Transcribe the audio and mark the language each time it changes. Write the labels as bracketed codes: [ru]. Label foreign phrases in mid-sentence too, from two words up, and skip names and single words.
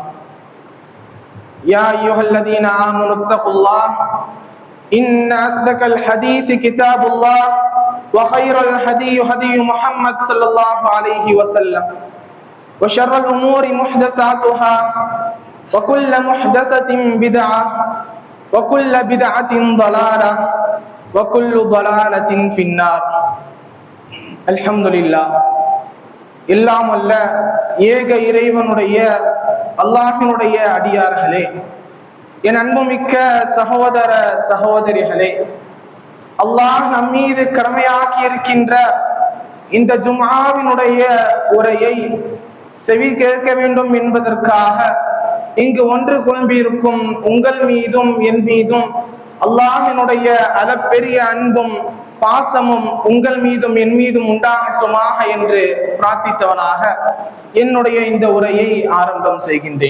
[ar] يا أيها الذين آمنوا اتقوا الله إن أصدق الحديث كتاب الله وخير الهدي هدي محمد صلى الله عليه وسلم وشر الأمور محدثاتها وكل محدثة بدعة وكل بدعة ضلالة وكل ضلالة في النار. الحمد لله. [ta] எல்லாம் அல்ல ஏக இறைவனுடைய அல்லாஹ்வினுடைய அடியார்களே, என் அன்புமிக்க சகோதர சகோதரிகளே, அல்லாஹ் நம்மீது கடமையாக்கி இருக்கின்ற இந்த ஜும்ஆவினுடைய உரையை செவி கேட்க வேண்டும் என்பதற்காக இங்கு ஒன்று குழும்பியிருக்கும் உங்கள் மீதும் என் மீதும் அல்லாஹ்வினுடைய அளப்பெரிய அன்பும் பாசமும் உங்கள் மீதும் என் மீதும் உண்டாகட்டுமாக என்று பிரார்த்தித்தவனாக என்னுடைய இந்த உரையை ஆரம்பம் செய்கின்றேன்.